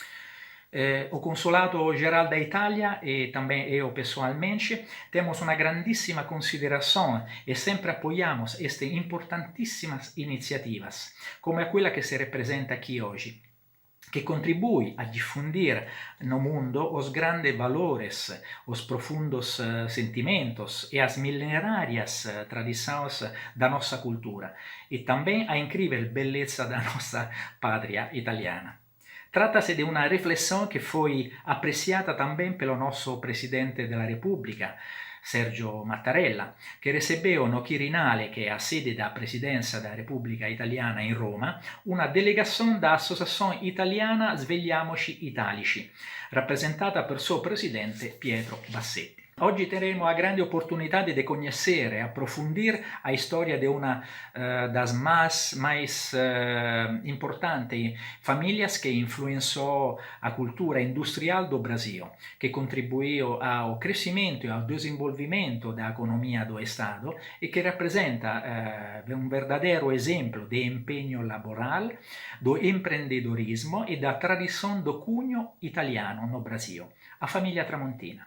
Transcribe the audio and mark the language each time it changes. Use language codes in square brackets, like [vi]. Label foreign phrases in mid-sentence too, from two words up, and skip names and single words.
[pt] O Consulado Geral da Itália e também eu pessoalmente temos uma grandíssima consideração e sempre apoiamos estas importantíssimas iniciativas, como aquela que se representa aqui hoje, que contribui a difundir no mundo os grandes valores, os profundos sentimentos e as milenárias tradições da nossa cultura, e também a incrível beleza da nossa pátria italiana. Trata-se de uma reflexão que foi apreciata também pelo nosso Presidente da República, [it] Sergio Mattarella, che [pt] recebeu no [it] Quirinale, che è a sede da Presidenza da Repubblica Italiana in Roma, una delegazione da Associazione Italiana Svegliamoci Italici, rappresentata per suo presidente Pietro Bassetti. Oggi terremo a grande opportunità [pt] de conhecer e aprofundir a história de uma das mais importantes famílias que influenciou a cultura industrial do Brasil, que contribuiu ao crescimento e ao desenvolvimento da economia do Estado e que representa um verdadeiro exemplo de empenho laboral, do empreendedorismo e da tradição do cunho italiano no Brasil, a família Tramontina.